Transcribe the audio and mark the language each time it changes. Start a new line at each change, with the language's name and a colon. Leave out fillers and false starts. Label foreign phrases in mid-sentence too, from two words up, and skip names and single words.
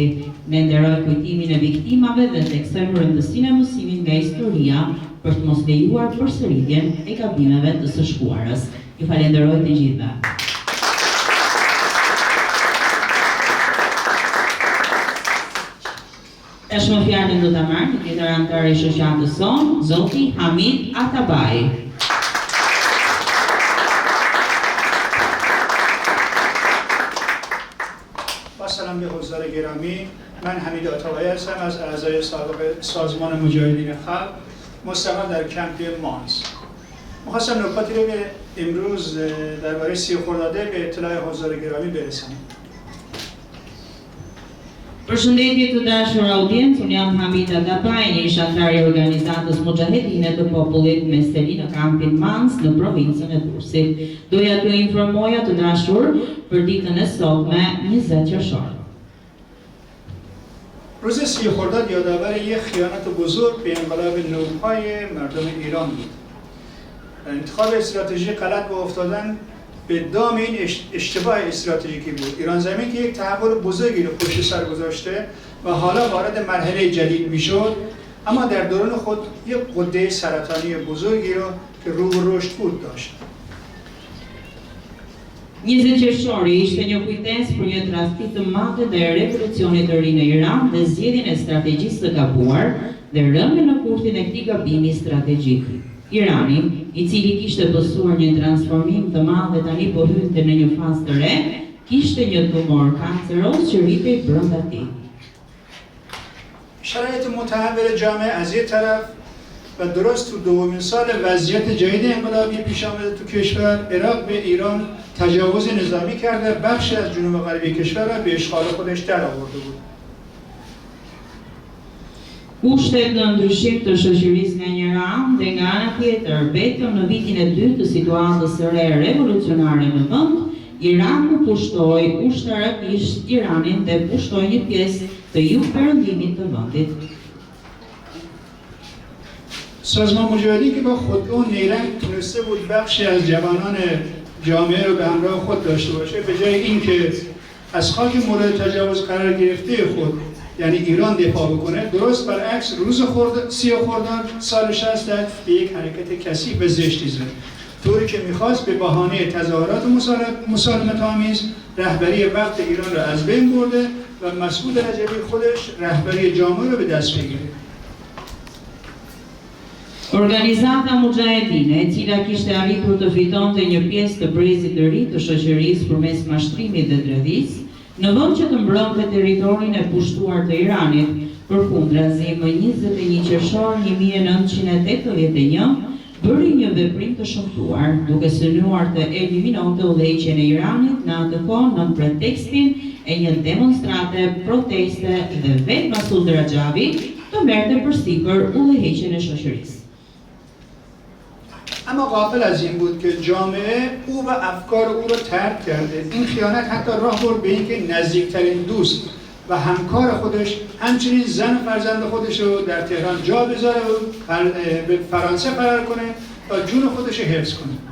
Albanian: Ne nderoj kujtimin e viktimave dhe theksojmë rëndësinë e mësimit nga historia për të mos lejuar përsëritjen e gabimeve të së shkuarës. Ju falenderoj të gjithëve. Tashmë fjalën do ta marrë një tjetër anëtar i shoqatës sonë, zoti Hamid Atabaj.
Persian: با سلام به حضار گرامی، من حمید آتابایی هستم از اعضای سابق سازمان مجاهدین خلق مستقر در کمپ مانس. می‌خواستم نکاتی رو که امروز درباره 30 خرداد به اطلاع حضار گرامی برسانم.
Albanian: Përshëndetje të dashur audiencë, unë jam Hamid Atabaj, një anëtar i organizatës Mujahedine të Popullit me seli në kampin Mans në provincën e Durrësit. Doja t'ju informoja të dashur për ditën e sotme 20 qershor.
Persian: روز 30 خرداد یادآور یک خیانت بزرگ به انقلاب نوپای مردم ایران بود. انتخاب استراتژی غلط با افتادن به دام این اشتباه استراتژیکی بود. ایران زمین که یک تحول بزرگی رو پشت سر گذاشته و حالا وارد مرحله جدید میشد، اما در دوران خود یک غده سرطانی بزرگی رو که رو به رشد بود داشت.
Albanian: 20 qershori ishte një kujtesë për një tradhti të madhe dhe revolucionit të ri në Iran dhe zgjedhjen e strategjisë së gabuar dhe rënien në kurthin e këtij gabimi strategjik. Irani, i cili kishte pësuar një transformim të madh dhe tani po hynte në një fazë të re, kishte një tumor kanceroz që rritej brenda tij.
Persian: شرایط متحول جامعه از یک طرف و درست تو دومین سال وضعیت جدید انقلابی پیش آمده تو کشور، عراق به ایران تجاوز نظامی کرده، بخشی از جنوب غربی کشور را به اشغال خودش درآورده بود.
Albanian: Kushtet në ndryshim të shoqërisë nga njëra anë dhe nga ana tjetër, vetëm në vitin e dytë të situatës së re revolucionare në vend, Irani pushtoi ushtarakisht Iranin dhe pushtoi një pjesë të jugperëndimit të vendit.
Persian: سازمان مجاهدین که با خودرو نیرنگ تونسته بود بخشی از جوانان جامعه رو به همراه خود داشته باشه، به جای اینکه از خاک مورد تجاوز قرار گرفته خود یعنی ایران دفاع بکنه، درست برعکس روز 30 خرداد سال 60 به یک حرکت کثیف و زشتی زد، طوری که میخواست به بهانه تظاهرات مسالمت آمیز رهبری وقت ایران را از بین برده و مسعود رجبی خودش رهبری جامعه رو به دست بگیره.
Albanian: Organizata Mujahedine, e cila kishte arritur të fitonte një pjesë të brezit të ri të shoqërisë përmes mashtrimit dhe dredhisë, në vend që të mbronte territorin e pushtuar të Iranit, përkundrazi më 21 qershor 1981 bëri një veprim të shëmtuar, duke synuar të eliminonte udhëheqjen e Iranit në atë kohë në pretekstin e një demonstrate, proteste dhe vetë Masud Rajavi të merrte përsipër udhëheqjen e shoqërisë.
Persian: اما غافل از این بود که جامعه او و افکار او را ترک کرده. این خیانت حتی راه برد به اینکه نزدیکترین دوست و همکار خودش، همچنین زن و فرزند خودش رو در تهران جا بذاره و به فرانسه فرار کنه تا جون خودش رو حفظ کنه.